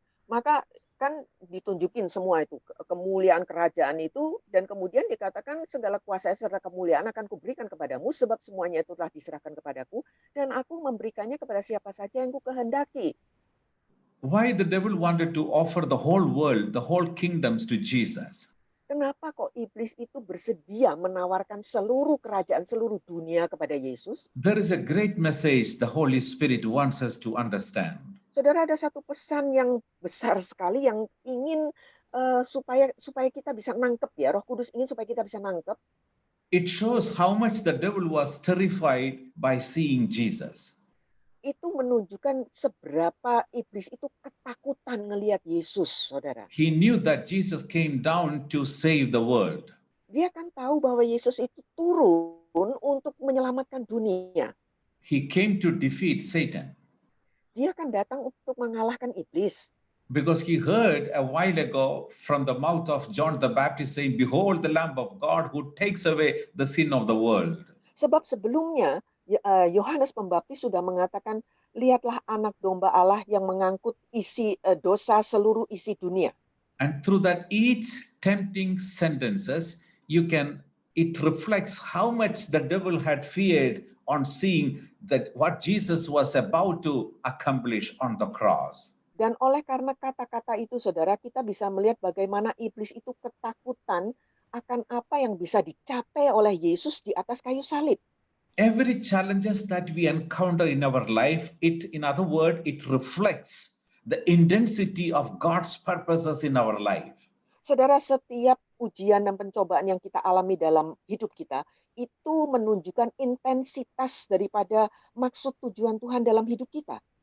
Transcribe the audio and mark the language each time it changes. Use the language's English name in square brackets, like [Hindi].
[Indonesian] Maka kan ditunjukin semua itu kemuliaan kerajaan itu, dan kemudian dikatakan segala kuasa serta kemuliaan akan kuberikan kepadamu, sebab semuanya itu telah diserahkan kepadaku, dan aku memberikannya kepada siapa saja yang kukehendaki. [English] Why the devil wanted to offer the whole world, the whole kingdoms to Jesus? [Indonesian] Kenapa kok iblis itu bersedia menawarkan seluruh kerajaan, seluruh dunia kepada Yesus? [English] There is a great message the Holy Spirit wants us to understand. [Indonesian] Saudara, ada satu pesan yang besar sekali yang ingin supaya kita bisa nangkep ya. Roh Kudus ingin supaya kita bisa nangkep. [English] It shows how much the devil was terrified by seeing Jesus. [Indonesian] Itu menunjukkan seberapa iblis itu ketakutan ngelihat Yesus, saudara. [English] He knew that Jesus came down to save the world. [Indonesian] Dia kan tahu bahwa Yesus itu turun untuk menyelamatkan dunia. [English] He came to defeat Satan. [Indonesian] Dia kan datang untuk mengalahkan iblis. [English] Because he heard a while ago from the mouth of John the Baptist saying, behold the Lamb of God who takes away the sin of the world. [Indonesian] Sebab sebelumnya Yohanes Pembaptis sudah mengatakan, lihatlah anak domba Allah yang mengangkut isi dosa seluruh isi dunia. [English] And through that each tempting sentences, it reflects how much the devil had feared on seeing that what Jesus was about to accomplish on the cross. [Indonesian] Dan oleh karena kata-kata itu, saudara, kita bisa melihat bagaimana iblis itu ketakutan akan apa yang bisa dicapai oleh Yesus di atas kayu salib. [English] Every challenges that we encounter in our life, in other words, it reflects the intensity of God's purposes in our life. [Indonesian] Saudara, setiap ujian dan pencobaan yang kita alami dalam hidup kita, itu menunjukkan intensitas daripada maksud tujuan Tuhan dalam hidup kita.